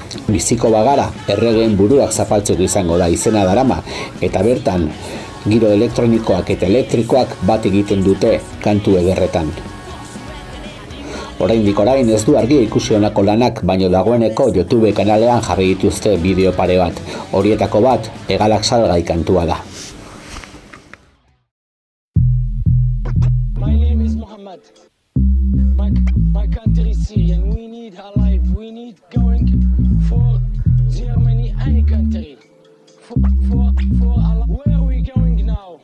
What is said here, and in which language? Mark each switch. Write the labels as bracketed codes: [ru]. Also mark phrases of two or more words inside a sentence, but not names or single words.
[eu] Biziko bagara, erregeen buruak zapaltzeko izango da izena darama, eta bertan giro elektronikoak eta elektrikoak bat egiten dute kantu ederretan. Oraindik orain ez du argi ikusi honako lanak, baino dagoeneko YouTube kanalean jarri dituzte bideo pare bat. Horietako bat, Hegalak salgai kantua da. [en] My name is Muhammad. My country is Syria and we need our life. We need going for Germany, any country. For Allah. Where are we going now?